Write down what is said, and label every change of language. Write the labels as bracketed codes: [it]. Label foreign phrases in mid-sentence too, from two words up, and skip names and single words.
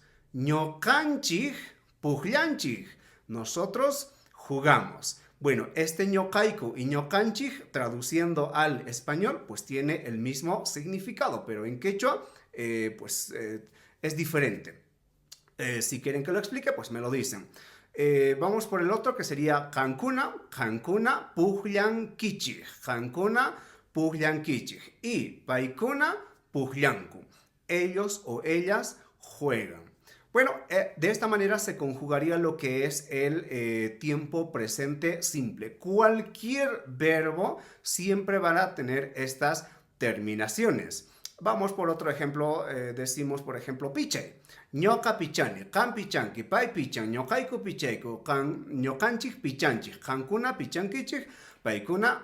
[qu] Ñokanchik pujllanchik, [es] nosotros jugamos. Bueno, este ñokaiku y ñokanchik, traduciendo al español, pues tiene el mismo significado, pero en quechua, es diferente. Si quieren que lo explique, pues me lo dicen. Vamos por el otro, que sería [qu] kankuna, kankuna pujllankichik, kankuna pujllankichik, [es] y [qu] paikuna pujllanku, [es] ellos o ellas juegan. Bueno, de esta manera se conjugaría lo que es el tiempo presente simple. Cualquier verbo siempre va a tener estas terminaciones. Vamos por otro ejemplo, decimos por ejemplo pichay. [qu] Ñoka pichani, kan pichanki, pai pichan, ñokaiku pichaiku, kan ñokanchik pichanchik, kankuna pichankichik, paikuna